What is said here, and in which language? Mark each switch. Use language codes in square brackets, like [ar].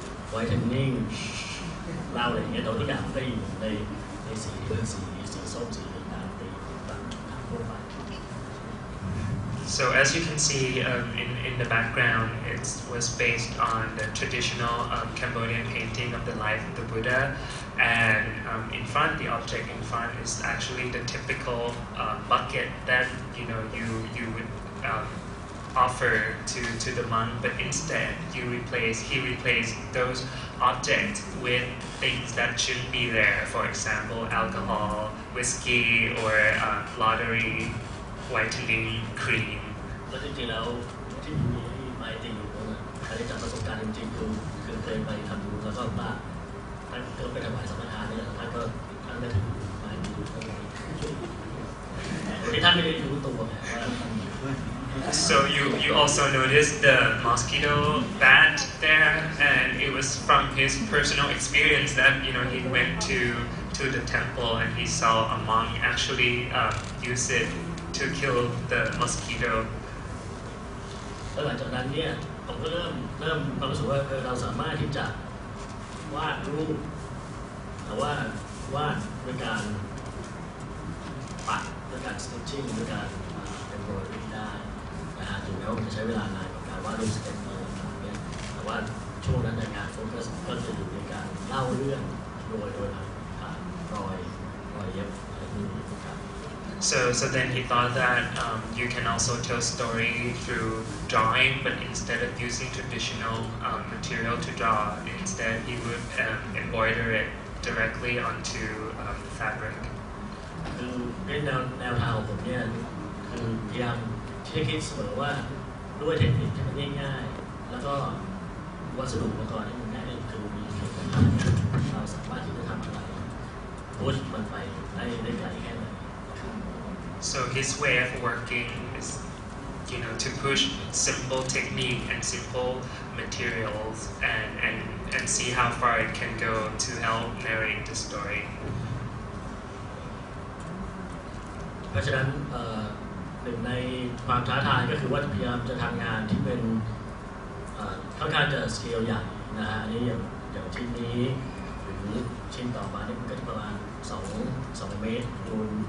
[th] ไวท์เทนนิ่งเหล้าอะไรอย่างเงี้ยโดยทุกอย่างได้อยู่ในสีที่เป็นสีส้มสีน้ำตีต่างๆทั่วไป [en] So as you can see in the background, it was based on the traditional Cambodian painting of the life of the Buddha, and in front, the object in front is actually the typical bucket that you would offer to the monk, but instead he replaced those objects with things that shouldn't be there. For example, alcohol, whiskey, or lottery, whitening cream. [th] แล้วจริงๆแล้วที่มีไปจริงอยู่ตรงนั้นใครได้จากประสบการณ์จริงๆคือเคยไปทำบุญแล้วก็ว่าท่านก็ไปถวายสังฆทานนี่แหละท่านก็ถือไปดูข้างในที่ท่านไม่ได้รู้ตัวไงว่า [en] So you also noticed the mosquito bat there, and it was from his personal experience that he went to the temple and he saw a monk actually use it to kill the mosquito. [th] แล้วหลังจากนั้นเนี่ยผมก็เริ่มความรู้สึกว่าเราสามารถที่จะวาดรูปแต่ว่าวาดด้วยการปักด้วยการ stitching ด้วยการembroidery ได้นะฮะถึงแม้ว่ามันจะใช้เวลานานกับการวาดรูปสเก็ตอะไรต่างๆเนี่ยแต่ว่าช่วงนั้นในงานโฟกัสก็จะอยู่ในการเล่าเรื่องโดยผ่านรอยเย็บอะไรพวกนี้ครับ [en] So then he thought that you can also tell story through drawing, but instead of using traditional material to draw, instead he would embroider it directly onto the fabric. [th] คือในแนวทางของผมเนี่ยค คือพยายามที่จะคิดเสมอว่าด้วยเทคนิคที่มันง่ายๆแล้วก็วัสดุอุปกรณ์ที่มันง่ายคือมีเพียงแค่เราสามารถที่จะทำอะไรพุชมันไปได้ไกลแค่ไหน [en] So his way of working is, to push simple technique and simple materials and see how far it can go to help narrate the story. [th] เพราะฉะนั้นหนึ่งในความท้าทายก็คือว่าพยายามจะทำงานที่เป็นค่อนข้างจะสเกลใหญ่นะฮะอันนี้อย่างชิ้นนี้หรือชิ้นต่อมานี่มันก็ประมาณ2 เมตรคูณ